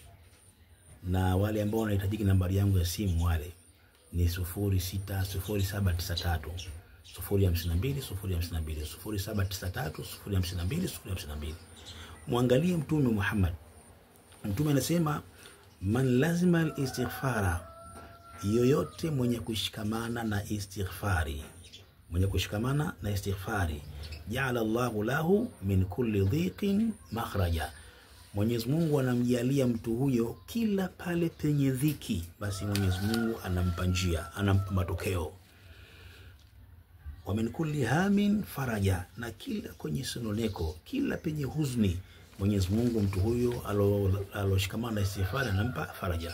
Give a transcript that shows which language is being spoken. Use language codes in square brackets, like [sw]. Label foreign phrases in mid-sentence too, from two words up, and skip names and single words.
[sw] Na wale ambao wanahitaji nambari yangu ya simu wale ni 060793 052 052 0793 052 052. Muangalie Mtume Muhammad. Mtume anasema [ar] من لزم الاستغفار, [sw] yoyote mwenye kushikamana na istighfari, [ar] جعل الله له من كل ضيق مخرجا. [sw] Mwenyezi Mungu anamjalia mtu huyo kila pale penye dhiki, basi Mwenyezi Mungu anampa njia, anampa matokeo. [ar] ومن كل هم فرجا, [sw] na kila kwenye sononeko, kila penye huzuni, Mwenyezi Mungu mtu huyo aloshikamana na istighfar anampa faraja.